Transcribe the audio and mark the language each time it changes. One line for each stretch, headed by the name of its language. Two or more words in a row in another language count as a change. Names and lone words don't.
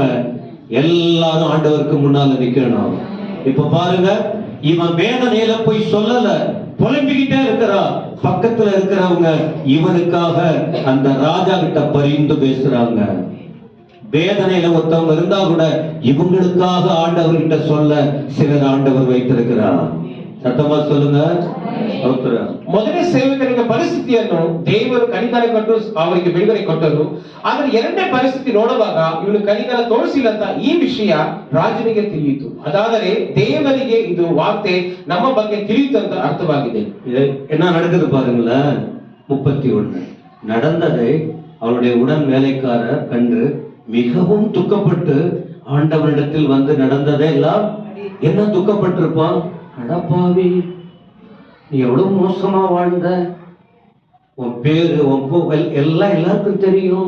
Tamil: எல்லாரும் ஆண்டவருக்கு முன்னால நிக்கணும். இப்ப பாருங்க, இவன் வேதனையில போய் சொல்லல, புலம்பிக்கிட்டே இருக்கிறான். பக்கத்துல இருக்கிறவங்க இவனுக்காக அந்த ராஜா கிட்ட பரிந்து பேசுறாங்க. வேதனையில ஒருத்தவங்க இருந்தா கூட இவங்களுக்காக ஆண்டவர்கிட்ட சொல்ல சிலர் ஆண்டவர் வைத்திருக்கிறார். ಸತ್ತಮ சொல்லுங்க.
Kannada: ಮೊದಲನೇ ಸೇವಕನಿಗೆ ಪರಿಸ್ಥಿತಿಯನ್ನು ದೇವರು ಕನಿಕರ ಕೊಟ್ಟು ಅವರಿಗೆ ಬಿಡುಗಡೆ ಕೊಟ್ಟರು. ಆದ್ರೆ ಎರಡನೇ ಪರಿಸ್ಥಿತಿ ನೋಡುವಾಗ ಇವನು ಕನಿಕರ ತೋರಿಸಿಲ್ಲ ಅಂತ ಈ ವಿಷಯ ರಾಜನಿಗೆ ತಿಳಿಯಿತು. ಅದಾದರೆ ದೇವರಿಗೆ ಇದು ವಾರ್ತೆ ನಮ್ಮ ಬಗ್ಗೆ ತಿಳಿಯಿತು ಅಂತ ಅರ್ಥವಾಗಿದೆ.
Tamil: என்ன நடக்குது பாருங்களேன். 31 நடந்ததை அவருடைய உடன் வேலைக்காரர் கண்டு மிகவும் துக்கப்பட்டு ஆண்டவரிடத்தில் வந்து நடந்ததை எல்லாம் என்ன துக்கப்பட்டிருப்பான். அடப்பாவி, நீ எவ்வளவு மோசமா வாழ்ந்த, உன் பேரு உன் புகழ் எல்லாம் எல்லாருக்கும் தெரியும்.